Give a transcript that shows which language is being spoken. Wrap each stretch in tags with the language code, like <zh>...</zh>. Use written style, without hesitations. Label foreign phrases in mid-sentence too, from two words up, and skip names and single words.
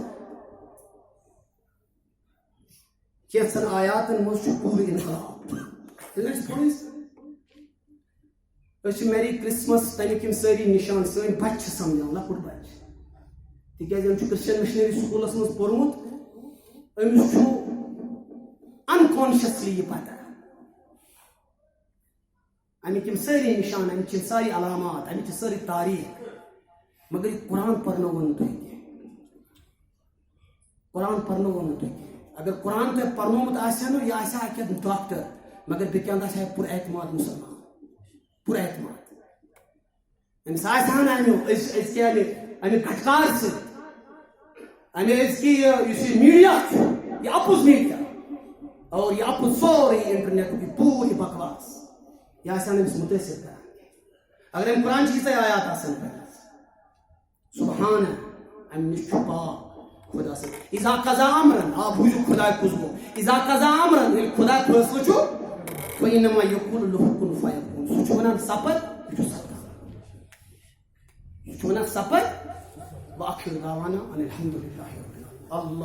<ks>کینٛژن آیاتن منٛز چھُ پوٗرٕ انقلاب أسۍ چھِ</ks> <en>Merry Christmas</en> <ks>تمیُک یِم سٲری نِشان سٲنۍ بچہِ چھِ سمجھان لۄکُٹ بچہِ تِکیازِ أمۍ چھُ</ks> <en>Christian missionary</en> <ks>سکوٗلس منٛز پوٚرمُت أمِس چھُ انکانشیسلی یہِ پتہ امیِکۍ یِم سٲری نِشان امیِچ یِم ساری علامات امیِچ یہِ سٲرٕے تاریٖخ مگر یہِ قرآن پرنووُن نہٕ تۄہہِ کینٛہہ قرآن پرنووُن نہٕ تۄہہِ کینٛہہ اگر قرآن تۄہہِ پرنومُت آسہِ نہٕ یہِ آسہِ ہا کینٛہہ ڈاکٹر مگر بیٚکہِ اندٕ آسہِ ہا پُر اعتماد مُسلمان پُر اعتماد أمِس آسہِ ہا نہٕ أزکہِ امہِ گھٹکار سۭتۍ امہِ أزکہِ یُس یہِ میٖڈیا چھُ یہِ اپُز میٖڈیا اور یہِ اپُز سورُے انٹرنیٹُک یہِ پوٗرٕ یہِ بکواس یہِ آسہِ ہا نہٕ أمِس مُتٲثر کران اگر أمۍ قرآن چہِ ییٖژاہ آیات آسن پٔرمٕژ سبحان امہِ نِش چھُ پاک خدا سے</ks> <ar>اذا قضا امرن</ar> <ks>آپ بوٗزِو خۄداے کُس گوٚو</ks> <ar>اذا قضا امرن</ar> <ks>ییٚلہِ خۄدا فٲصلہٕ چھُ</ks> <ar>فإنما یقول له کُن فیکون</ar> <ks>سُہ چھُ ونان سپد یہِ چھُ سپدان سُہ چھُ ونان سپد</ks> <ar>وآخر دعوانا ان الحمد للہ رب العالمین</ar> <ks>اللہ</ks>